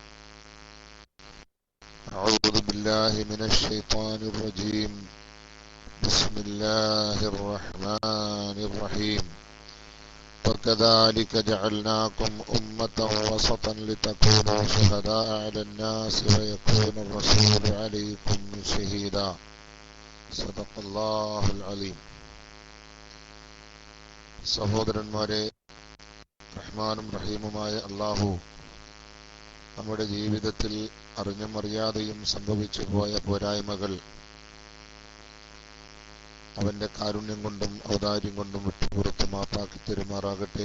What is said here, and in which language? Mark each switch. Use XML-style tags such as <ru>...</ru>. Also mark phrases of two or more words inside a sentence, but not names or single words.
<ar>أعوذ بالله من الشيطان الرجيم بسم الله الرحمن الرحيم وكذلك جعلناكم أمة وسطا لتكونوا شهداء على الناس ويكون الرسول عليكم شهيدا صدق الله العظيم.</ar> <ml>സഹോദരന്മാരെ, റഹ്മാനും റഹീമുമായ അല്ലാഹു നമ്മുടെ ജീവിതത്തിൽ അറിഞ്ഞും അറിയാതെയും സംഭവിച്ചു പോയ പോരായ്മകൾ അവന്റെ കാരുണ്യം കൊണ്ടും ഔദാര്യം കൊണ്ടും വിട്ടുപുറത്ത് മാപ്പാക്കി തെരുമാറാകട്ടെ.</ml>